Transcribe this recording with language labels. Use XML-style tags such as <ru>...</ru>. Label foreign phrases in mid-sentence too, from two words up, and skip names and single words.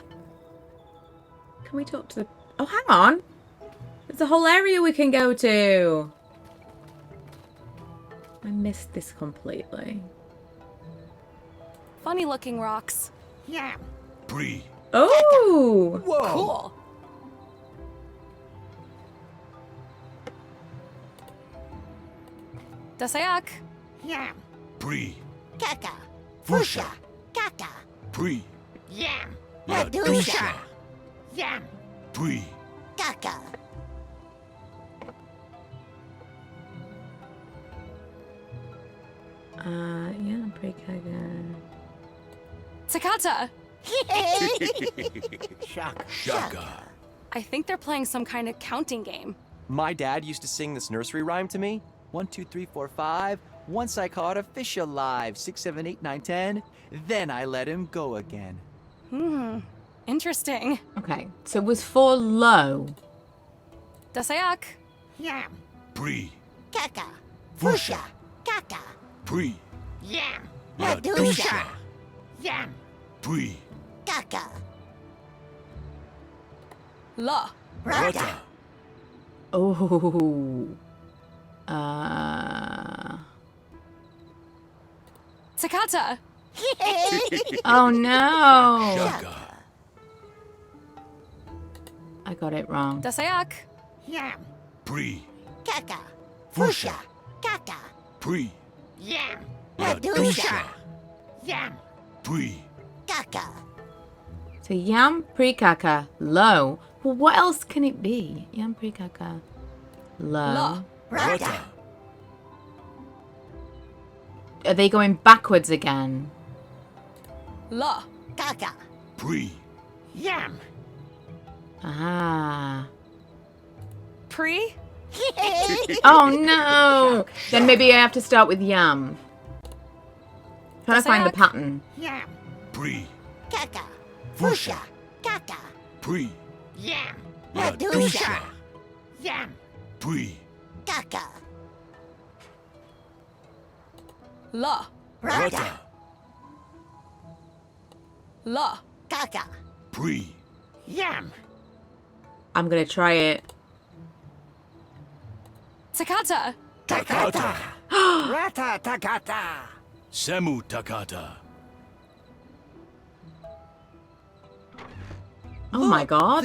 <en>Can we talk to the... Oh, hang on. There's a whole area we can go to. I missed this completely. Funny looking rocks. Yeah. Bree. Oh! Whoa. Cool. Dasayak. Yam. Bree. Kaka. Fusha. Kaka. Bree. Yam. Ladusha. Yam. Bree. Kaka. Yeah, I'm pretty good. Sakata. Shaka. I think they're playing some kind of counting game. My dad used to sing this nursery rhyme to me. 1, 2, 3, 4, 5. Once I caught a fish alive. 6, 7, 8, 9, 10. Then I let him go again. Interesting. Okay, so it was for low. Dasayak. Yam. Bree. Kaka. Fusha. Kaka. Bree. Yam. Ladusha. Yam. Bree. Kaka. La. Rata. Oh. Takata. Oh no. Shaka. I got it wrong. Dasayak. Yam. Pri. Kaka. Fusha. Kaka. Pri. Yam. Ladusha. Yam. Pri. Kaka. So yam prikaka low. Well, what else can it be? Yam prikaka low. La. Rata. Are they going backwards again? La. Kaka. Pri. Yam. Ah. Pre. Oh no! Then maybe I have to start with yam. Trying to find the pattern. Yam. Pri. Kaka. Fusha. Kaka. Pri. Yam. Ladusha. Yam. Pri. Kaka. La. Rata. La. Kaka. Pri. Yam. I'm gonna try it. Takata. Takata. Rata takata. Semu Takata. Oh my god.</en>